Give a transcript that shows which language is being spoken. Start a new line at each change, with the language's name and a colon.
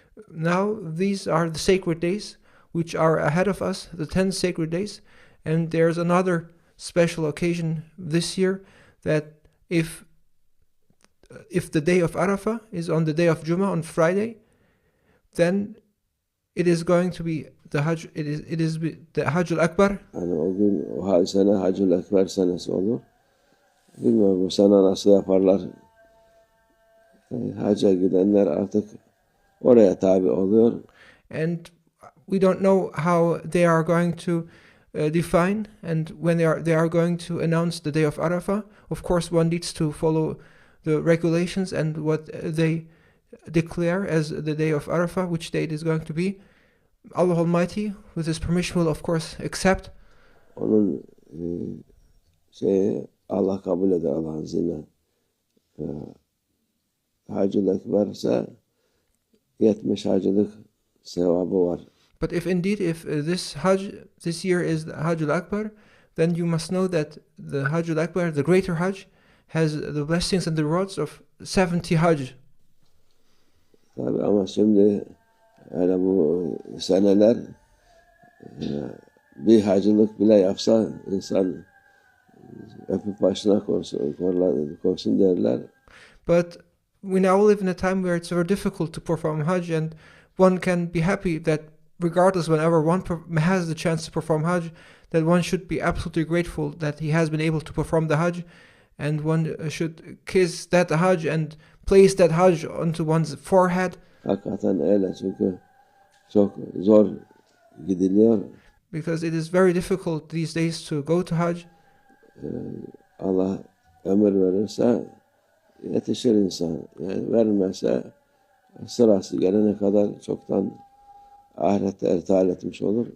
English: Now these are the sacred days which are ahead of us, the 10 sacred days, and there's another special occasion this year that if the day of Arafah is on the day of Jummah on Friday, then it is going to be the Hajj. It is the Hajj al-Akbar.
Turkish: Yani o gün o sene Hacül Ekber senesi olur. Bilmiyorum bu sene nasıl yaparlar. Hacca gidenler artık oraya tabi oluyor.
English: And we don't know how they are going to define, and when they are going to announce the day of Arafah. Of course, one needs to follow the regulations and what they declare as the day of Arafah, which date is going to be. Allah Almighty, with His permission, will of course accept.
Turkish: Onun Allah kabul eder Allah'ın izniyle. Hacül Ekber ise 70 hacılık sevabı var.
English: But if indeed, if this Hajj this year is the Hajj al-Akbar, then you must know that the Hajj al-Akbar, the greater Hajj, has the blessings and the rewards of 70 Hajj.
Turkish: Tabii ama şimdi yani bu seneler bir hacılık bile yapsa insan öpüp başına koysun derler.
English: But we now live in a time where it's very difficult to perform Hajj, and one can be happy that regardless, whenever one has the chance to perform Hajj, that one should be absolutely grateful that he has been able to perform the Hajj, and one should kiss that Hajj and place that Hajj onto one's forehead.
Turkish: Hakikaten öyle çünkü çok zor gidiliyor.
English: Because it is very difficult these days to go to Hajj.
Turkish: Allah ömür verirse yetişir insan. Yani vermezse sırası gelene kadar çoktan ahirette irtihal etmiş olur.